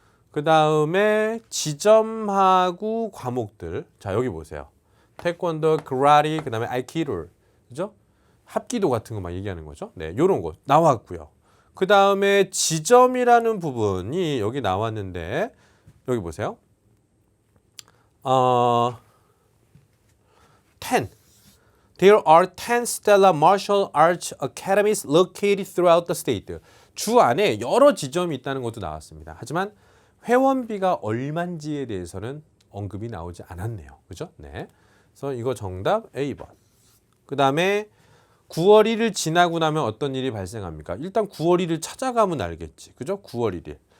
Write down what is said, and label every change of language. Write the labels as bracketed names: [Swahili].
[Korean] 그 다음에 지점하고 과목들. 자, 여기 보세요. 태권도, 그라티, 그 다음에 아이키도, 그죠? 합기도 같은 거 막 얘기하는 거죠. 네, 요런 거 나왔고요. 그 다음에 지점이라는 부분이 여기 나왔는데, 여기 보세요. [English] 10. There are 10 Stella Martial Arts Academies located throughout the state. [Korean] 주 안에 여러 지점이 있다는 것도 나왔습니다. 하지만 회원비가 얼만지에 대해서는 언급이 나오지 않았네요. 그죠? 네. 그래서 이거 정답 A번. 그 다음에 9월 1일 지나고 나면 어떤 일이 발생합니까? 일단 9월 1일 찾아가면 알겠지. 그죠? 9월 1일.